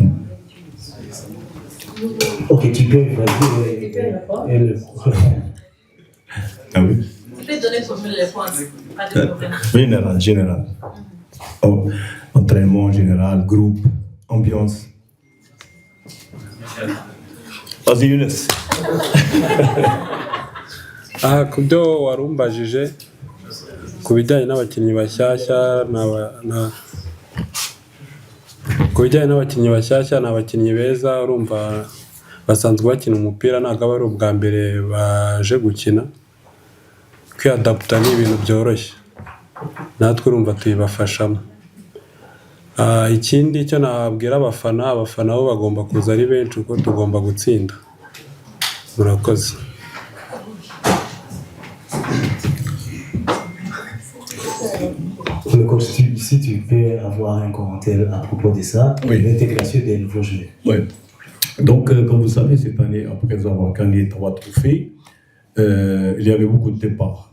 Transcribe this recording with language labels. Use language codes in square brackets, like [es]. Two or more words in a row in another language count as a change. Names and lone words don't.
[fr] Ok, tu peux vas-y. Ah oui? Tu peux donner pour les réponses, pas de problème. Général. Oh, entraînement général, groupe, ambiance. Vas-y, Younes. [rw] Ku byo wari umbajije ku bijyanye n'abakinnyi bashyashya ni abakinnyi beza, urumva basanzwe bakina umupira, ntabwo aba ari ubwa mbere baje gukina. Kwiadaputa ni ibintu byoroshye, natwe urumva tuyibafashamo. Ikindi cyo nabwira abafana bo bagomba kuza ari benshi kuko tugomba gutsinda. Murakoze. [fr] Le coach, si tu peux avoir un commentaire à propos de ça, Oui. l'intégration des nouveaux joueurs. Oui. Donc, comme vous savez, cette année, après avoir gagné 3 trophées, il y avait beaucoup de départs.